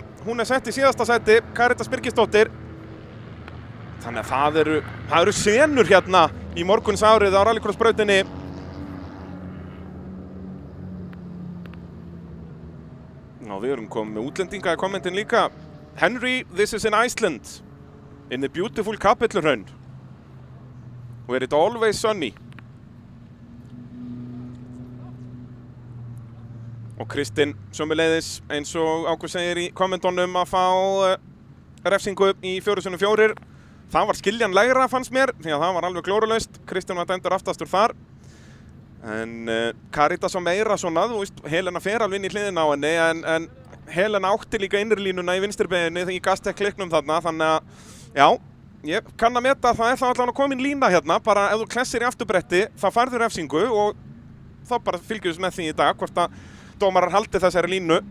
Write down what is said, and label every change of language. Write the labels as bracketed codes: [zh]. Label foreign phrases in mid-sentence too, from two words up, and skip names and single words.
[is] Hún er sett í síðasta sæti, Karitas Birgisdóttir. Þannig að það eru senur hérna í morgunsárið á rallycrossbrautinni. Já, við erum komið með útlendinga í kommentin líka. [en] Henry, this is in Iceland, in the beautiful Kapellurhraun, where it always sunny. [is] Og Kristinn sömuleiðis eins og Ágúst segir í kommentunum að fá refsingu í 4x4. Það var skiljanlegra fannst mér því að það var alveg glórulaust. Kristinn var dæmdur aftastur þar. En Karitas var meira svona, þú veist, Helena fer alveg inn í hliðina á henni en Helena átti líka innrlínuna í vinstribeginni þegar ég gastek klikknum þarna, þannig að já, ég kann að meta að það er þá allavega komin lína hérna, bara ef þú klessir í afturbretti þá færðu refsingu og þá bara fylgjumst með því í dag hvort að dómarar haldi þessari línu.